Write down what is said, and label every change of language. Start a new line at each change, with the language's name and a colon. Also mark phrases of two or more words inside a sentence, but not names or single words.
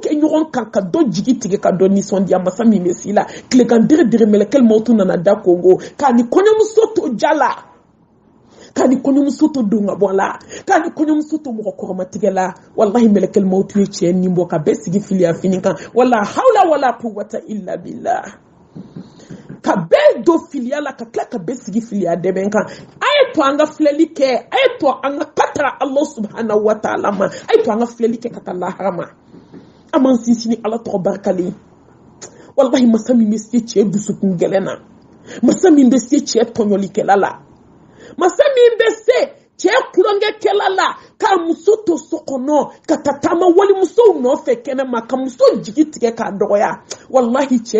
Bambara: kɛ ɲɔgɔn kan ka dɔ jigi tigɛ ka dɔ nisɔndiya masa min bɛ si la tilekan dere mɛlɛkɛl mɔtu nana da kongo k'a ni kɔɲɔmuso to ja la k'a ni kɔɲɔmuso to don ka bɔ la k'a ni kɔɲɔmuso to mɔgɔ kɔrɔmatigɛ la wallahi mɛlɛkɛl mɔtu ye cɛ nin bɔ ka bɛɛ sigi filiya fini kan
Arabic: ولا حول ولا قوة إلا بالله
Bambara: ka bɛɛ do filiya la ka tila ka bɛɛ sigi filiya dɛbɛn kan a ye to an ka filɛli kɛ a ye to an ka katara
Arabic: الله سبحانه وتعالى
Bambara: ma a ye to an ka filɛli kɛ ka taa lahara ma an m'an sinsin ni ala tɔgɔ barikalen wallahi masa min bɛ se cɛ dusukun gɛlɛn na masa min bɛ se cɛ tɔɲɔlikɛla la masa min bɛ se cɛ kulonkɛkɛla la k'a muso to so kɔnɔ ka taama walimusow nɔfɛ kɛnɛma ka muso jigi tigɛ k'a dɔgɔya wallahi cɛ